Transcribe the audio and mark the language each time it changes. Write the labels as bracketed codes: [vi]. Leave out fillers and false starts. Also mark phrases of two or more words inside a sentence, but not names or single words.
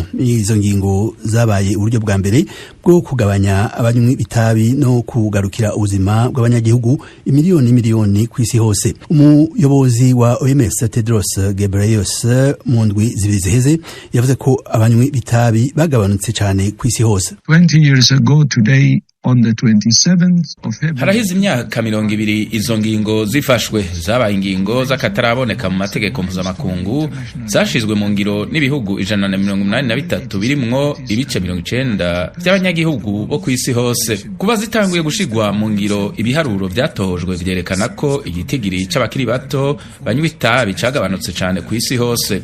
[rn] Izo ngingo zabaye uburyo bwa mbere bwo kugabanya abanywi itabi no kugarukira ubuzima bw'abanyagihugu imiliyoni kw'isi hose. Umuyobozi wa OMS Tedros Ghebreyesus mu ndwi zibiri ziheze yavuze ko abanywi bitabi bagabanutse cyane kw'isi hose. [en] 20 years ago today on the 27th of February, [rn] harahize imyaka 20 izo ngingo zifashwe, zabaye ingingo z'akataraboneka mu mategeko mpuzamakungu, zashizwe mu ngiro n'ibihugu 183 birimwo ibice 90 by'abanyagihugu bo kw'isi hose. Kuba zitanguye gushigwa mu ngiro, ibiharuro byatohojwe vyerekana ko igitigiri c'abakiri bato banywa itabi cagabanutse cyane kw'isi hose.